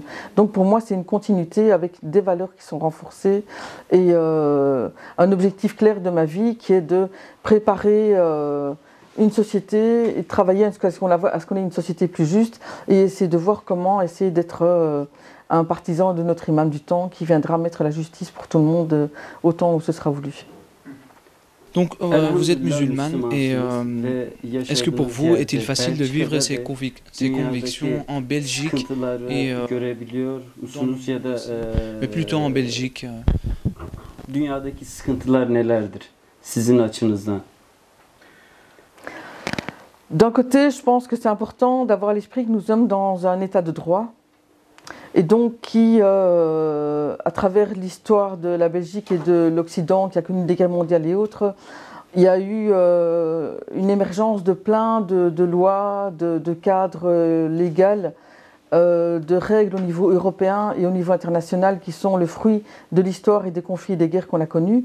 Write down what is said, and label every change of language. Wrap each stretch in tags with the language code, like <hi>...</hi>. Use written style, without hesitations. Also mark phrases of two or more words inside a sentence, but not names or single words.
<fr>Donc pour moi, c'est une continuité avec des valeurs qui sont renforcées et un objectif clair de ma vie qui est de préparer une société et travailler à ce qu'on ait une société plus juste et essayer de voir comment essayer d'être un partisan de notre imam du temps qui viendra mettre la justice pour tout le monde au temps où ce sera voulu. Donc vous êtes musulmane et est-ce que pour vous est-il facile de vivre ces convictions en Belgique et mais plutôt en Belgique</fr> <tr>Dünyadaki sıkıntılar nelerdir sizin açınızdan?</tr> <fr>D'un côté, je pense que c'est important d'avoir à l'esprit que nous sommes dans un état de droit et donc qui, à travers l'histoire de la Belgique et de l'Occident, qui a connu des guerres mondiales et autres, il y a eu une émergence de plein de lois, de cadres légaux, de règles au niveau européen et au niveau international qui sont le fruit de l'histoire et des conflits et des guerres qu'on a connus.</fr>